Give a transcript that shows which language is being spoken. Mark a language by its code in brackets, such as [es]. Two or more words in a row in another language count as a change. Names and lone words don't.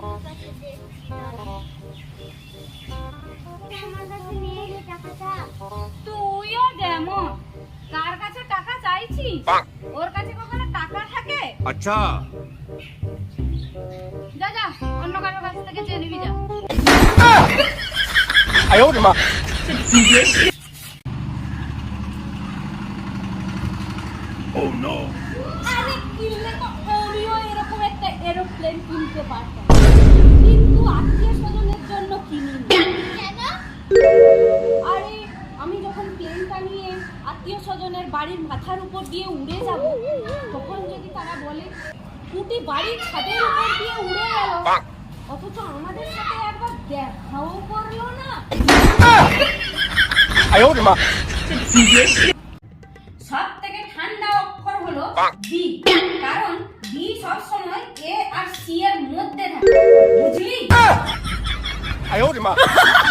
[bn] আমার কাছে নেই রে টাকাটা। তুইও যেমন কার কাছে টাকা চাইছিস? ওর কাছে কখনো টাকা থাকে? अच्छा। যা যা, অন্য কারোর কাছ থেকে চেয়ে নিবি যা। [zh] 哎呦我的妈！ [en] Oh no! [bn] আরে কিনলে তো আমিও এরকম একটা এরোপ্লেন কিনতে পারতাম, কিন্তু আত্মীয় স্বজনের জন্য কিনিনি। কেন? আরে আমি যখন প্লেনটা নিয়ে আত্মীয় স্বজনের বাড়ির মাথার উপর দিয়ে উড়ে যাব, তখন যদি তারা বলে কুটি বাড়ির ছাদের উপর দিয়ে উড়ে গেল, অথচ আমাদের সাথে একবার দেখাও করলো না। [zh] 哎呦我的妈！ [bn] সব থেকে ঠান্ডা অক্ষর হলো বি, কারণ বি সব সময় এ আর সি এর মধ্যে থাকে, বুঝলি? [zh] 哎呦我的妈！